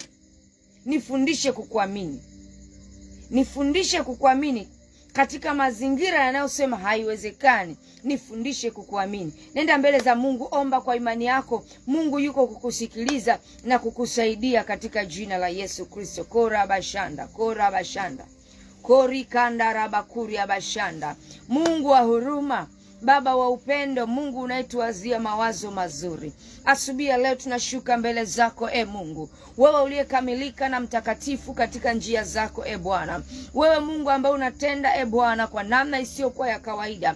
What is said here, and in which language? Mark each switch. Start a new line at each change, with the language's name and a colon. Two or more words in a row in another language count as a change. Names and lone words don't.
Swahili: Nifundishe kukuamini. Nifundishe kukuamini katika mazingira yanayosema haiwezekani. Nifundishe kukuamini. Nenda mbele za Mungu, omba kwa imani yako. Mungu yuko kukusikiliza na kukusaidia katika jina la Yesu Kristo. Kora bashanda, kora bashanda. Kori kanda rabakuri abashanda. Mungu wa huruma, Baba wa upendo, Mungu unayetuwazia mawazo mazuri. Asubuhi ya leo tunashuka mbele zako Mungu. Wewe uliyekamilika na mtakatifu katika njia zako Bwana. Wewe Mungu ambaye unatenda Bwana kwa namna isiyokuwa ya kawaida.